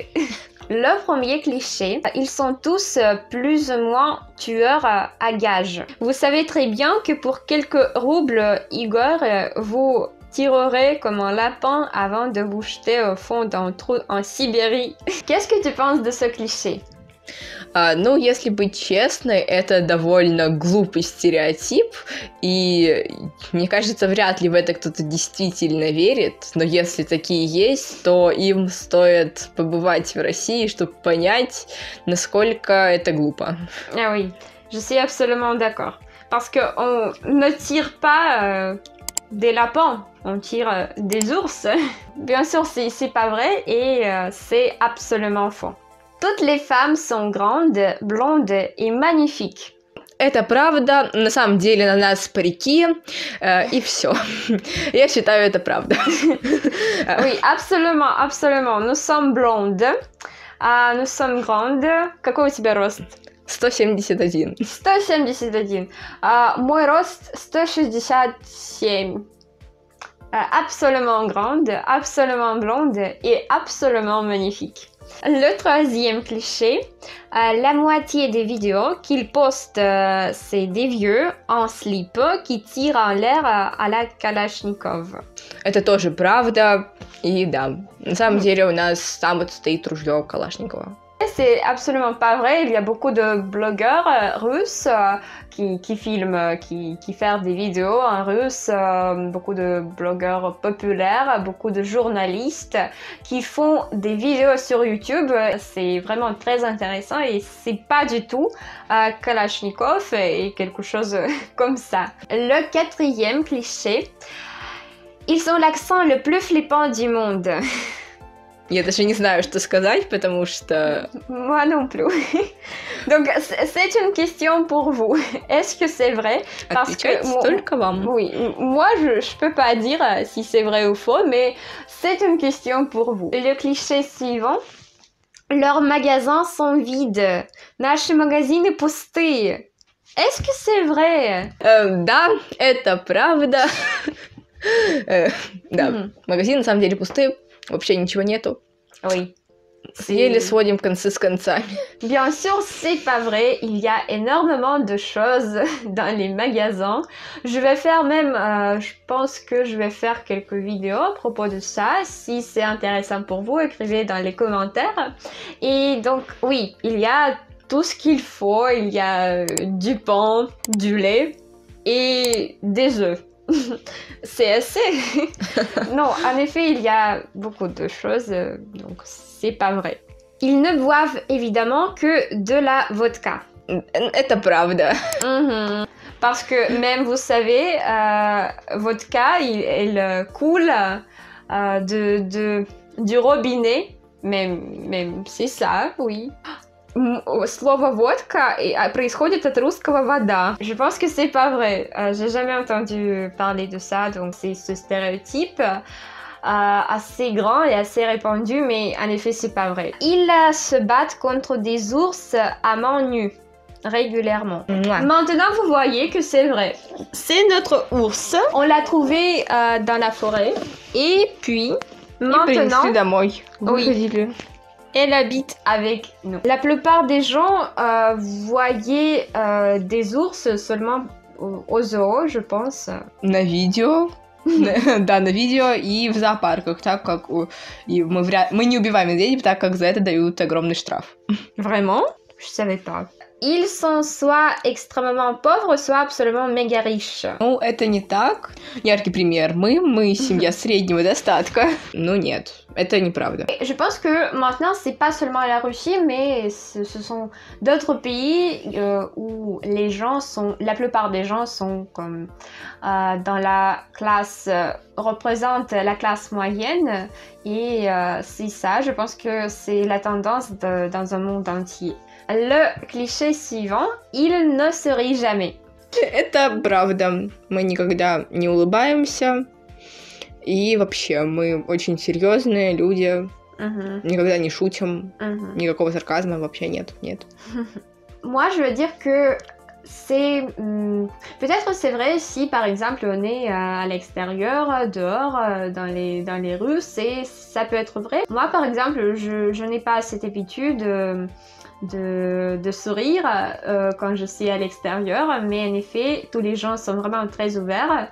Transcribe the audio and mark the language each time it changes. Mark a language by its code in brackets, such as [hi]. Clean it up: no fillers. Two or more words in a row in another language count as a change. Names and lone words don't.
[fr] Le premier cliché, ils sont tous plus ou moins tueurs à gages. Vous savez très bien que pour quelques roubles, Igor, vous tirerez comme un lapin avant de vous jeter au fond d'un trou en Sibérie. Qu'est-ce que tu penses de ce cliché? [ru] Ну, если быть честной, это довольно глупый стереотип, и мне кажется, вряд ли в это кто-то действительно верит, но если такие есть, то им стоит побывать в России, чтобы понять, насколько это глупо. [fr] Ah oui, je suis absolument d'accord. Parce qu'on ne tire pas des lapins, on tire des ours. Bien sûr, c'est pas vrai et c'est absolument faux. Toutes les femmes sont grandes, blondes et magnifiques. [ru] Это правда, на самом деле на нас парики, и все. Я считаю, это правда. [fr] Oui, absolument, absolument. Nous sommes blondes, nous sommes grandes. [ru] Какой у тебя рост? 171. 171. Мой рост 167. [fr] Absolument grande, absolument blonde et absolument magnifique. Le troisième cliché, la moitié des vidéos qu'ils postent, c'est des vieux en slip qui tirent en l'air à la Kalashnikov. [ru] Это тоже правда, и да, на самом деле у нас там вот стоит ружье Калашникова. [fr] C'est absolument pas vrai, il y a beaucoup de blogueurs russes qui filment, qui font des vidéos en russe, beaucoup de blogueurs populaires, beaucoup de journalistes qui font des vidéos sur YouTube. C'est vraiment très intéressant et c'est pas du tout Kalashnikov et quelque chose comme ça. Le quatrième cliché, ils ont l'accent le plus flippant du monde. [ru] Я даже не знаю, что сказать, потому что... [fr] Moi non plus. Donc, c'est une question pour vous. Est-ce que c'est vrai? Parce que [ru] только вам. [fr] Oui, moi, je peux pas dire si c'est vrai ou faux, mais c'est une question pour vous. Le cliché suivant. Leurs magasins sont vides. [ru] Наши магазины пустые. [fr] Est-ce que c'est vrai? [ru] Да, это правда. Да, магазины на самом деле пустые. Вообще ничего нету. [fr] Oui. [ru] Еле сводим концы с концами. [fr] Bien sûr, c'est pas vrai. Il y a énormément de choses dans les magasins. Je vais faire même, je pense que je vais faire quelques vidéos à propos de ça. Si c'est intéressant pour vous, écrivez dans les commentaires. Et donc, oui, il y a tout ce qu'il faut. Il y a du pain, du lait et des œufs. C'est assez. Non, en effet, il y a beaucoup de choses, donc c'est pas vrai. Ils ne boivent évidemment que de la vodka. [ru] Это правда. [fr] Parce que même, vous savez, vodka, elle coule du robinet. Même c'est ça, oui. [ru] Слово водка происходит от русского вода. [fr] Je pense que c'est pas vrai. J'ai jamais entendu parler de ça, donc c'est ce stéréotype assez grand et assez répandu, mais en effet c'est pas vrai. Ils se battent contre des ours à main nue régulièrement. Maintenant vous voyez que c'est vrai. C'est notre ours. On l'a trouvé dans la forêt et puis maintenant. [ru] Домой. [fr] Oui. Elle habite avec nous. La plupart des gens voyaient des ours seulement au zoo, je pense. [ru] На видео. Да, на видео и в зоопарках, так как мы не убиваем медведей, так как за это дают огромный штраф. [fr] Vraiment? Je savais pas. Ils sont soit extrêmement pauvres, soit absolument méga riches. [ru] Ну, это не так. Яркий пример. Мы семья среднего достатка. Ну нет, это неправда. [fr] Je pense que maintenant, c'est pas seulement la Russie, mais ce sont d'autres pays où les gens sont, la plupart des gens sont comme dans la classe, représentent la classe moyenne. Et c'est ça, je pense que c'est la tendance dans un monde entier. Le cliché suivant, il ne se rit jamais. [ru] Это правда. Мы никогда не улыбаемся. И вообще, мы очень серьезные люди. Никогда не шутим. Никакого сарказма вообще нет. [fr] Moi, je veux dire que c'est... peut-être c'est vrai si, par exemple, on est à l'extérieur, dehors, dans les rues, ça peut être vrai. Moi, par exemple, je n'ai pas cette habitude de sourire quand je suis à l'extérieur, mais en effet, tous les gens sont vraiment très ouverts.